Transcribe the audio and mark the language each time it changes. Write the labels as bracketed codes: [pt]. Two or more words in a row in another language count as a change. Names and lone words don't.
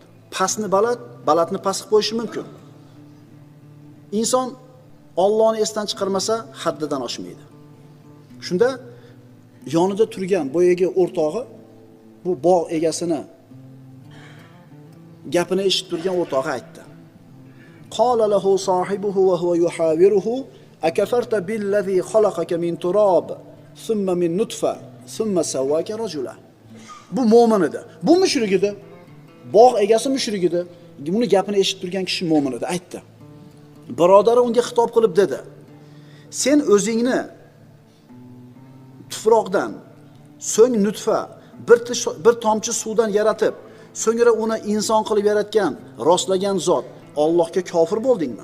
[uz] Pastni baland, balandni past qilib qo'yishi mumkin. Inson Allohni esdan chiqarmasa haddidan oshmaydi. Shunda yonida turgan boyagi o'rtog'i bu bog' egasini gapini eshitib turgan o'rtog'i aytdi. [ar] قال له صاحبه وهو يحاوره أكفرت بالذي خلقك من تراب ثم من نطفة ثم سواك رجلا. [uz] Bu mo'min edi. Bu mushrik edi. Bog' egasi mushrik edi. Buni gapini eshitib turgan kishi mo'min edi, aytdi. Birodari unga xitob qilib dedi: "Sen o'zingni tuproqdan, so'ng nutfa, bir tomchi suvdan yaratib, so'ngra uni inson qilib yaratgan, rostlagan zot Allohga kofir bo'ldingmi?